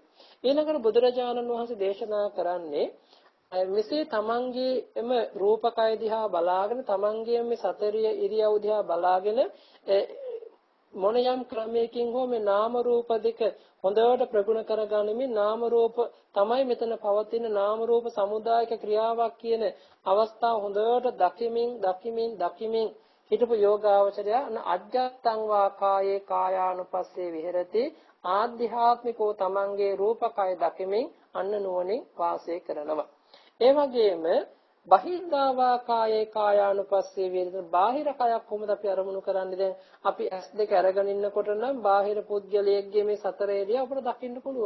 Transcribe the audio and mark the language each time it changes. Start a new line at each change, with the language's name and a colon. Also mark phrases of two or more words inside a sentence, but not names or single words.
Sinhala: ඊළඟට බුදුරජාණන් වහන්සේ දේශනා කරන්නේ මෙසේ තමන්ගේ එම රූපකය දිහා බලාගෙන තමන්ගේ මේ සතරිය ඉරියව් දිහා බලාගෙන මොන යම් ක්‍රමයකින් හෝ මේ නාම රූප දෙක හොඳට ප්‍රගුණ කරගනිමින් නාම රූප තමයි මෙතන පවතින නාම රූප සමුදායක ක්‍රියාවක් කියන අවස්ථාව හොඳට දකිමින් හිතපු යෝගාවචරය
Pali: අජ්ජත්තං වා කායේ කායානුපස්සේ විහෙරති
Sinhala: ආධ්‍යාත්මිකෝ තමන්ගේ රූපකය දකිමින් අන්න නුවණින් වාසය කරනවා. ඒ වගේම
Pali: බහිද්ධාවා කායේ කායානුපස්සේ විහෙරති
Sinhala: බාහිර කයක් කොහොමද අපි අරමුණු කරන්නේ? දැන් අපි S2 අරගෙන ඉන්නකොට නම් බාහිර පුද්ගලයෙක්ගේ මේ සතර ඉරියව් අපිට දකින්න පුළුවන්.